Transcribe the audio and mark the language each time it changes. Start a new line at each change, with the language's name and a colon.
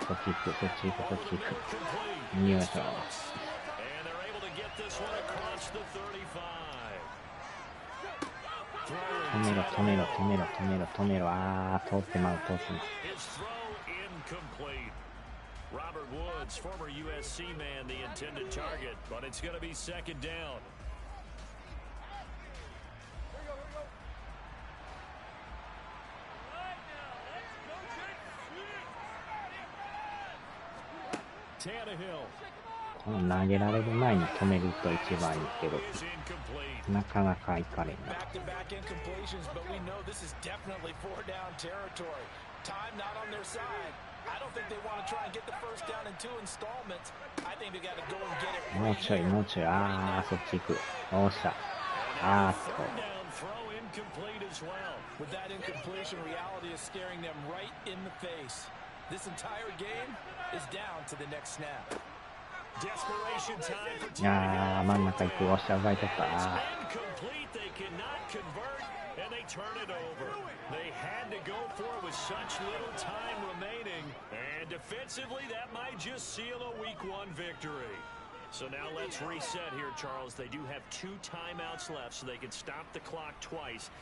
Japanese: そっち行く、そっち行く、そっち行く。よいしょ。
English: And they're able to get this one across the 35.
Japanese: 止めろ、止めろ、止めろ、止めろ、止めろ。あー、通ってまう、通ってまう。
English: His throw incomplete. Robert Woods, former USC man, the intended target, but it's going to be 2nd down. Tannehill.
Japanese: この投げられる前に止めると一番いいけど、
English: Is incomplete.
Japanese: なかなかいかれんな。
English: Back-to-back incompletions, but we know this is definitely 4-down territory. Time not on their side. I don't think they want to try and get the 1st down in 2 installments. I think they got to go and get it.
Japanese: もうちょい、もうちょい。あー、そっち行く。よっしゃ。あーっと。
English: Third down throw incomplete as well. With that incompletion, reality is staring them right in the face. This entire game is down to the next snap. Desperation time for
Japanese: いやー、真ん中行く。よっしゃ、奪い取った。あ
English: incomplete. They cannot convert, and they turn it over. They had to go for it with such little time remaining, and defensively, that might just seal a week 1 victory. So now let's reset here, Charles. They do have 2 timeouts left, so they can stop the clock twice.